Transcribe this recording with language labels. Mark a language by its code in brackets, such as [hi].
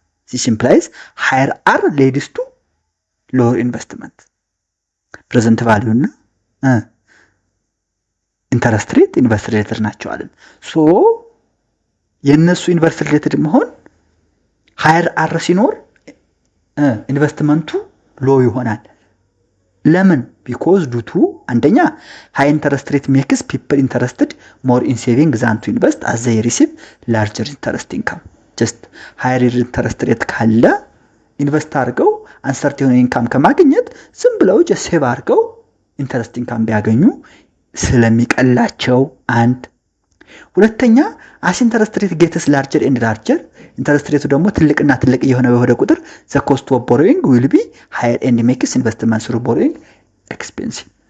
[en] this implies higher r leads to lower investment። [am] ፕሬዘንት ቫልዩ እና ኢንተረስት ሬት ኢንቨርስ ሪሌትድ ናቸው አለን። ሶ የነሱ ኢንቨርስ ሪሌትድ መሆን ሃየር r ሲኖር ኢንቨስትመንቱ ሎ ይሆናል። ለምን [en] because due to [am] አንደኛ [en] high interest rate makes people interested more in saving than to invest as they receive larger interest income. just higher interest rate [am] ካለ ኢንቨስት አድርገው አንሰርቴን ኢንካም ከማግኘት ዝም ብለው [en] just save [am] አድርገው ኢንተረስት ኢንካም ቢያገኙ ስለሚቀላቸው አንድ ሁለተኛ [en] as interest rate gets larger and larger interest rate [am] ደግሞ ትልቅና ትልቅ የሆነ በሆነ ቁጥር [en] the cost of borrowing will be higher and makes investment through borrowing expensive